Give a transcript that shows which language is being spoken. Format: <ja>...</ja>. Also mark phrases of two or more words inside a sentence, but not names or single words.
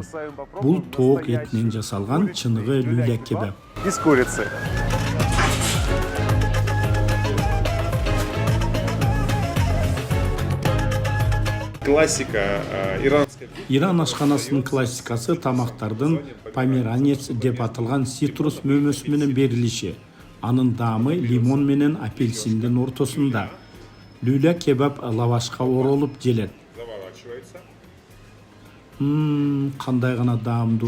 <ky>Бул тоок этинен жасалган чыныгы люля кебаб.</ky> <ru>Из курицы. Классика иранской.</ru> <ky>Иран ашканасынын классикасы тамактардын померанец деп аталган цитрус мөмөсү менен берилиши. Анын даамы лимон менен апельсиндин ортосунда. Люля кебаб лавашка оролуп желет. Кандай гана даамдуу.</ky>